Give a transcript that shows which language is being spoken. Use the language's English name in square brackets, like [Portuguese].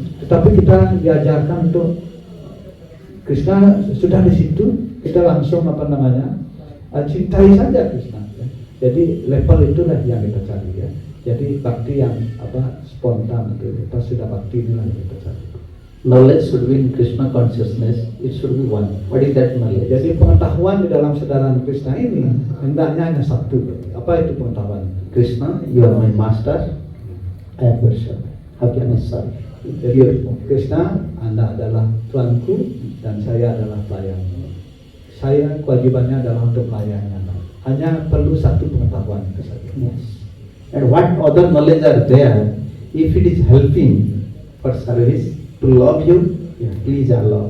[Indonesian] Tetapi kita diajarkan untuk Krishna sudah di situ, kita langsung cintai saja Krishna. Ya. Jadi level itulah yang kita cari ya. Jadi bakti yang spontan itu, kita sudah bakti inilah yang kita cari. [English] Knowledge should be in Krishna consciousness. It should be one. What is that knowledge? [Indonesian] Jadi pengetahuan di dalam kesadaran Krishna ini hendaknya hanya satu. Apa itu pengetahuan? Krishna, you are my master. I am your servant. How can I serve? Jadi Krishna, Anda adalah Tuanku dan saya adalah pelayanmu. Saya kewajibannya adalah untuk melayani Anda. Hanya perlu satu pengetahuan itu saja. Yes. [English] And what other knowledge are there? If it is helping for service to love you, please Allah.